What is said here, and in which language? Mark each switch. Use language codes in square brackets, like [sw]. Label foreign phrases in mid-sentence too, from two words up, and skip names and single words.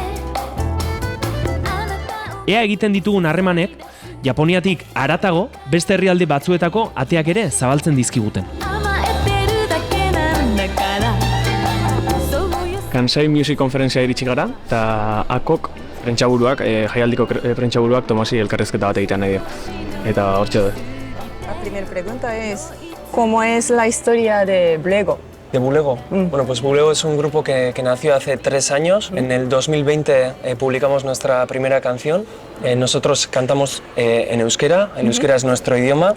[eu] Ea egiten ditugun harremanek, Japoniatik haratago, beste herrialde batzuetako ateak ere zabaltzen dizkiguten. Kansai Music Conferencea iritsi gara, eta akok prentsaburuak, jaialdiko prentsaburuak Tomasi elkarrezketa bat egiten nahi dio. Eta hortxe da. [es] La primera pregunta es, ¿cómo es la historia de Bulego? ¿De Bulego? Bueno, pues Bulego es un grupo que nació hace 3 años. En el 2020 publicamos nuestra primera canción. Nosotros cantamos en euskera, euskera es nuestro idioma.